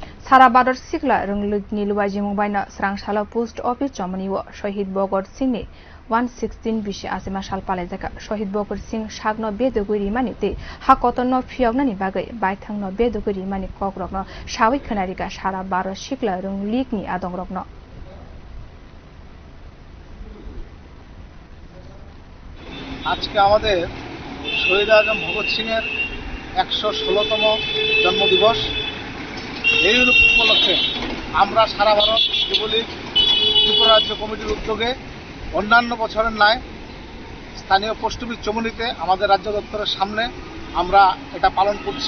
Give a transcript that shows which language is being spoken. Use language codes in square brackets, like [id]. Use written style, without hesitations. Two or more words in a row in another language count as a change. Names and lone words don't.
[trp] Sara bharat sikla rwng luajimung baina swrang salo [en] post office [trp] chowmony o Sahid Bhagat Singh ni 116 bisi achaima sal palaikha Sahid Bhagat Singh sagno bedugwi rimani te hakotor no phiyogna ni bagwi baithang no bedugwi rimani kokrok no sawi khonarika Sara bharat sikla rwng ni adongrok no [bn] আজকে আমাদের শহীদ আজম ভগৎ সিংয়ের 116তম জন্মদিবস। এই উপলক্ষে আমরা সারা ভারত যুবলীগ ত্রিপুরা রাজ্য কমিটির উদ্যোগে অন্যান্য বছরের ন্যায় স্থানীয় পোস্ট অফিস চৌমনিতে আমাদের রাজ্য দপ্তরের সামনে আমরা এটা পালন করছি।